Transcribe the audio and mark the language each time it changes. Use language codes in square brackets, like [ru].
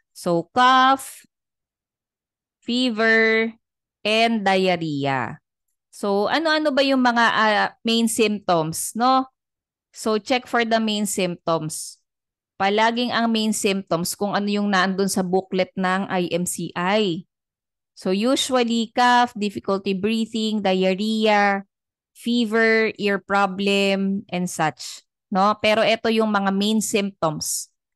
[en] So, cough, fever, and diarrhea. [tl] So, ano-ano ba yung mga main symptoms, no? [en] So, check for the main symptoms. [tl] Palaging ang main symptoms kung ano yung naandun sa booklet ng IMCI. [en] So, usually, cough, difficulty breathing, diarrhea, fever, ear problem, and such. No? [tl] Pero ito yung mga main symptoms.